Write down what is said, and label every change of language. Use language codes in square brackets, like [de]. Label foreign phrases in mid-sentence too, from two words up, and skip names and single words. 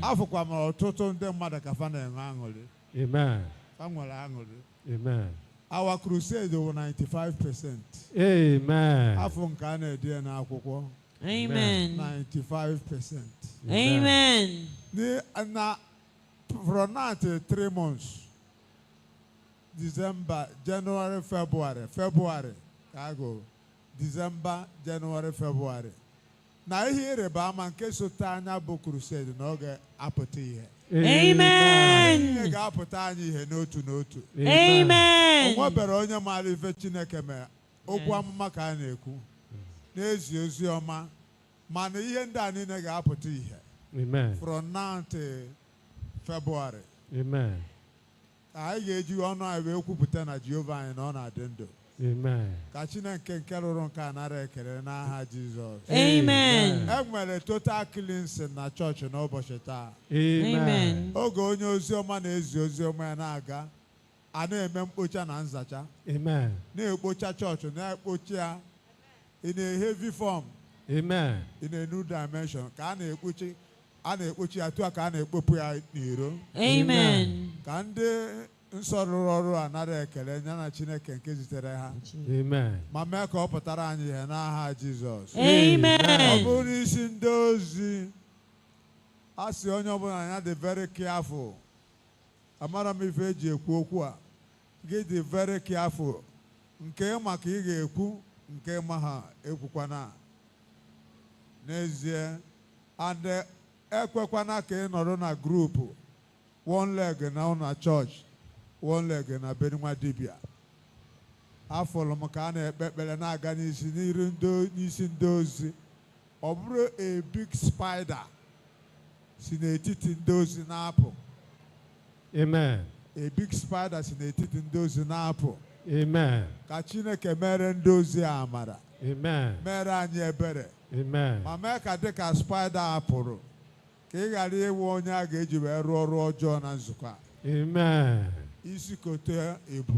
[ig] Afọkwa m ọtụtụ ndị mmadụ ka fa na-enwe aṅụrị. Amen. Fa nwere aṅụrị. Amen. [en] Our crusade were 95%. [ig] Amen. Afọ nke a na-ede n'akwụkwọ. Amen. 95%. Amen. [en] Na from now to 3 months, December, January, February, Kago, December, January, February. [ig] Na ihe ịrịba ama nke sote anya bụ crusade n'oge apụta ihe. Amen. Ihe ga-apụta anyị ihe n'otu n'otu. Amen. O nwebere onye maara ife Chineke mere. Okwu amụma ka a na-ekwu. N'ezi ozi ọma. Mana ihe ndị a niile ga-apụta ihe. Amen. [en] From now to February. [ig] Amen. Anyị ga-eji ọnụ anyị wee kwupụta na Jehova anyị na ọ na-adị ndụ. Amen. Ka Chineke nke rụrụ nke a nara ekele n'aha Jizọs. Amen. E nwere [en] total cleansing [ig] na chọọchị n'ụbọchị taa. Amen. Oge onye ozi ọma na-ezi ozi ọma ya na-aga, a na-eme mkpocha na nzacha. Amen. Na-ekpocha chọọchị, na-ekpocha ya [en] in a heavy form. [ig] Amen. [en] In a new dimension. [ig] Ka a na-ekpochi ya tụa ka a na-ekpopụ ya n'iro. Amen. Ka ndị nsọ rụrụ ọrụ a nara ekele ya na Chineke nke zitere ha. Amen. Ma mee ka ọ pụtara anyị ihe n'aha Jizọs. Amen. Ọ bụrụ n'isi ndị ozi, a sị onye ọbụla ya dị [en] very careful. [ig] Amara m ife eji ekwu okwu a. Gị dị [en] very careful. [ig] Nke maka ị ga-ekwu, nke ma ha ekwukwana. N'ezie, and ekwekwana ka ị nọrọ na grupu [en] one leg [ig] na church, [en] one leg [ig] na benwa dibia. Afọlọ m ka a na-ekpe ekpere na-aga n'isi ndị ozi. Ọ bụrụ [en] a big spider [ig] si n'etiti ndị ozi na-apụ. Amen. [en] A big spider [ig] si n'etiti ndị ozi na-apụ. Amen. Ka Chineke mere ndị ozi a amara. Amen. Mere anyị ebere. Amen. Ma mee ka dịka spider a pụrụ, ka ị ghara ịwụ onye a ga-eji wee rụọ ọrụ ọjọọ na nzukọ a. Amen. Isi kote ebu